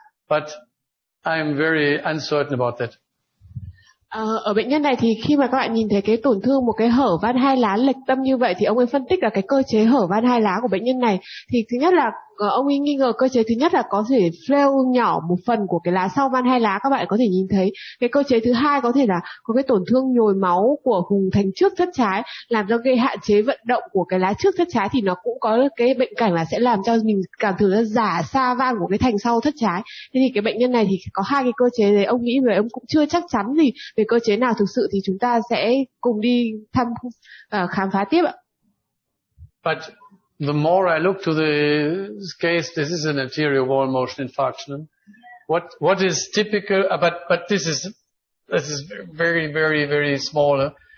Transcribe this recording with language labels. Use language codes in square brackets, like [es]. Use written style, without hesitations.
[en] But I'm very uncertain about that. [vi] Ở bệnh nhân này thì khi mà các bạn nhìn thấy cái tổn thương một cái hở van hai lá lệch tâm như vậy thì ông ấy phân tích là cái cơ chế hở van hai lá của bệnh nhân này thì thứ nhất là ông ấy nghi ngờ cơ chế thứ nhất là có thể flail nhỏ một phần của cái lá sau van hai lá, các bạn có thể nhìn thấy. Cái cơ chế thứ hai có thể là có cái tổn thương nhồi máu của vùng thành trước thất trái làm cho gây hạn chế vận động của cái lá trước thất trái, thì nó cũng có cái bệnh cảnh là sẽ làm cho mình cảm thử ra giả xa van của cái thành sau thất trái. Thế thì cái bệnh nhân này thì có hai cái cơ chế đấy, ông nghĩ về ông cũng chưa chắc chắn gì về cơ chế nào thực sự, thì chúng ta sẽ cùng đi khám phá tiếp ạ. [en] But the more I look to the case, this is an anterior wall motion infarction. What is typical? But this is very, very, very small.